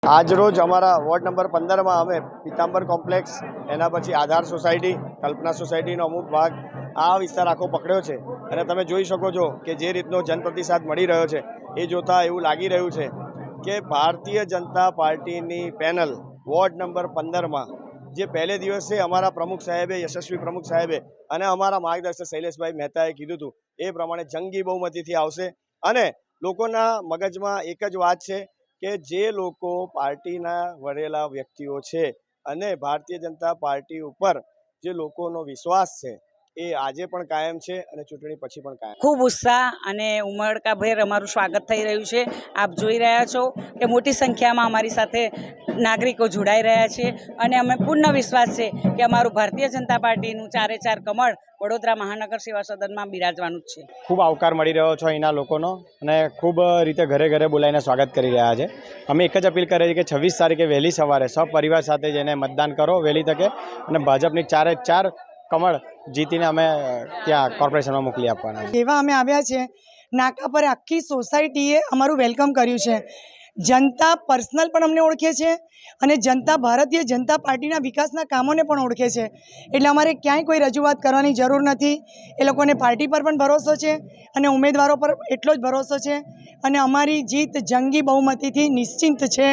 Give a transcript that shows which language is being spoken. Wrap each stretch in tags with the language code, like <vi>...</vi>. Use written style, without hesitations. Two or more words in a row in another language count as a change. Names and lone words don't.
<gu>આજ રોજ અમારા વોર્ડ નંબર 15 માં અમે પીતાંબર કોમ્પ્લેક્સ એના પછી આધાર સોસાયટી કલ્પના સોસાયટી અમુક ભાગ આ વિસ્તાર આખો પકડ્યો છે અને તમે જોઈ શકો છો કે જે રીતનો જનપ્રતિસાદ મળી રહ્યો છે એ જોતા એવું લાગી રહ્યું છે કે ભારતીય જનતા પાર્ટી પેનલ વોર્ડ નંબર 15 માં જે પહેલે દિવસે અમારા પ્રમુખ સાહેબે યશસ્વી પ્રમુખ સાહેબે અને અમારા માર્ગદર્શક શૈલેષભાઈ મહેતાએ કીધું હતું એ પ્રમાણે જંગી બહુમતીથી આવશે અને લોકોના મગજમાં એક જ વાત છે કે જે લોકો પાર્ટીના વરેલા વ્યક્તિઓ છે અને ભારતીય જનતા પાર્ટી ઉપર જે લોકોનો વિશ્વાસ છે એ આજે પણ કાયમ છે અને ચૂંટણી પછી પણ કાયમ। ખૂબ ઉત્સાહ અને ઉમળકાભેર અમારું સ્વાગત થઈ રહ્યું છે। આપ જોઈ રહ્યા છો કે મોટી સંખ્યામાં અમારી સાથે નાગરિકો જોડાઈ રહ્યા છે અને અમે પૂર્ણ વિશ્વાસ છે કે અમારું ભારતીય જનતા પાર્ટીનું ચારે ચાર કમળ વડોદરા મહાનગર સેવા सदનમાં બિરાજવાનું જ છે। ખૂબ આવકાર મળી રહ્યો છો અહીંના લોકોનો અને ખૂબ રીતે ઘરે ઘરે બોલાવીને સ્વાગત કરી રહ્યા છે। અમે એક જ અપીલ કરીએ છીએ કે 26 તારીખે વહેલી સવારે સપરિવાર સાથે જઈને મતદાન કરો વહેલી તકે અને ભાજપની ચારે ચાર કમળ જીતીને અમે ત્યાં કોર્પોરેશનમાં મોકલી આપવાના છે। એવા અમે આવ્યા છે નાકા પર આખી સોસાયટીએ અમારું વેલકમ કર્યું છે। જનતા પર્સનલ પણ અમને ઓળખે છે અને જનતા ભારતીય જનતા પાર્ટીના વિકાસના કામોને પણ ઓળખે છે એટલે અમારે ક્યાંય કોઈ રજૂઆત કરવાની જરૂર નથી। એ લોકોને પાર્ટી પર પણ ભરોસો છે અને ઉમેદવારો પર એટલો જ ભરોસો છે અને અમારી જીત જંગી બહુમતીથી નિશ્ચિંત છે।</gu>